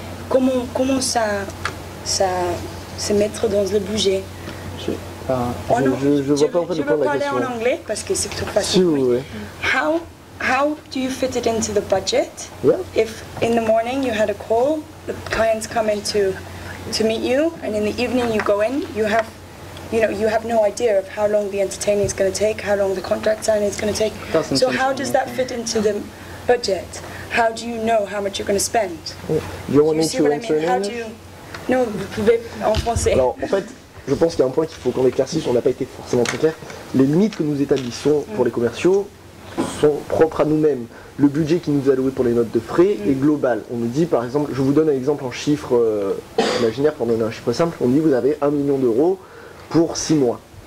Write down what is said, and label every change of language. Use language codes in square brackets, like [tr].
[fr] Comment ça se mettre dans le budget? Je vois pas en fait le point de la question. Je vais parler en anglais parce que c'est tout facile. [en] How do you fit it into the budget? Yeah. If in the morning you had a call, the clients come in to meet you, and in the evening you go in, you have no idea of how long the entertaining is going to take, how long the contract signing is going to take. So how does that fit into the budget? How do you know how much you're going to spend? Do you want you see what I mean? How do you... [fr] Non, vous pouvez en français. Alors en fait, je pense qu'il y a un point qu'il faut qu'on éclaircisse, on n'a pas été forcément très clair. Les limites que nous établissons pour les commerciaux sont propres à nous-mêmes. Le budget qui nous est alloué pour les notes de frais est global. On nous dit par exemple, je vous donne un exemple en chiffres imaginaires pour donner un chiffre simple, on dit vous avez 1 million d'euros pour 6 mois.